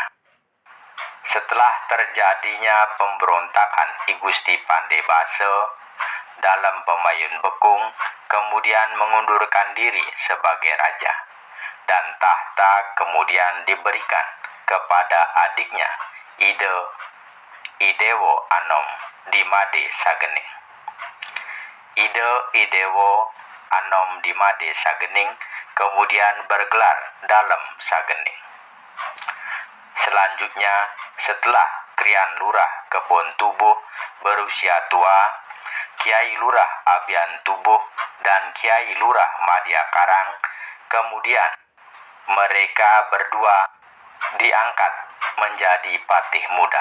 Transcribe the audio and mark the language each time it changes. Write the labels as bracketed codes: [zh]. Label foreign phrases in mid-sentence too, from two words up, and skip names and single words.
[id] Setelah terjadinya pemberontakan I Gusti Pandebase, Dalem Pemayun Bekung kemudian mengundurkan diri sebagai raja, dan tahta kemudian diberikan kepada adiknya Idewo Anom di Made Sagening. Idewo Anom di Made Sagening kemudian bergelar Dalem Sagening. Selanjutnya, setelah Krian Lurah Kebon Tubuh berusia tua, Kiai Lurah Abian Tubuh dan Kiai Lurah Madia Karang kemudian mereka berdua diangkat menjadi patih muda.